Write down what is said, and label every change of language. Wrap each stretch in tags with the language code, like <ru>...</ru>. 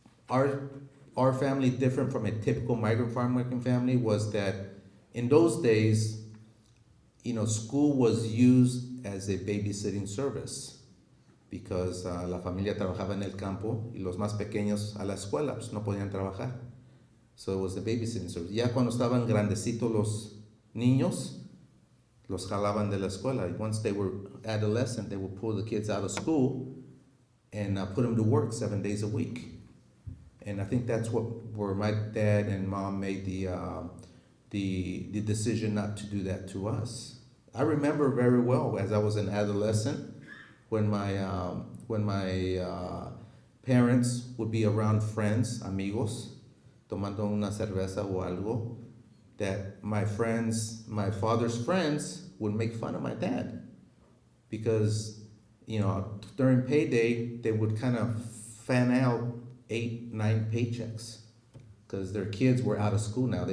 <en>our family, different from a typical migrant farm working family, was that in those days, school was used as a babysitting service because</en> <es>la familia trabajaba en el campo y los más pequeños a la escuela, pues no podían trabajar.</es> <en>So it was the babysitting service.</en> <es>Ya cuando estaban grandecitos los niños, los jalaban de la escuela.</es> <en>Once they were adolescent, they would pull the kids out of school and put them to work 7 days a week. And I think that's where my dad and mom made the decision not to do that to us. I remember very well as I was an adolescent when my parents would be around friends,</en> <es>amigos, tomando una cerveza o algo,</es> <en>that my father's friends would make fun of my dad because, during payday, they would kind of fan out 8, 9 paychecks because their kids were out of school now.</en>